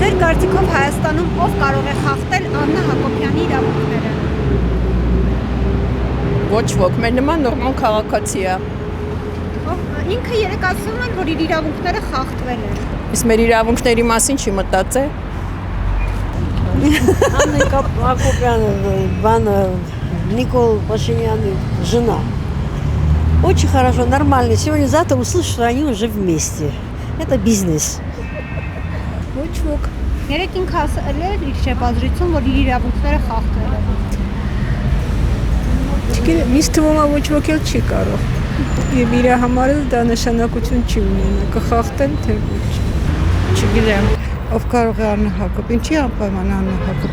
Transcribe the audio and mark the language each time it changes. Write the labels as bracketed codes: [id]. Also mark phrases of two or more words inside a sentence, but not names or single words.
[hy] կարծիքով Հայաստանում ով կարող է խախտել Աննա Հակոբյանի իրավունքները։ Ոչ ոք, մեր նման նորմալ քաղաքացի է։ Ինքը երեք ասում են, որ իր իրավունքները խախտվել են։ Իսկ մեր իրավունքների մասին չի մտածել։ [ru] Анна Хакобяна, Никол Пашинян, жена. Очень хорошо, нормально. Сегодня-завтра услышишь, что они уже вместе. Это бизнес. [hy] Ոչ ոք։ Երեք ինքը ասել է իր շեփազրույցում, որ իր իրավունքները խախտվել են։ Չգիտեմ, ինձ թվում է ոչ ոք էլ չի կարող։ Եվ իր համար էլ դա նշանակություն չի ունենա, կխախտեն թե ոչ։ Չգիտեմ, ով կարող է Աննա Հակոբյան, չի անպայման Աննա Հակոբյան։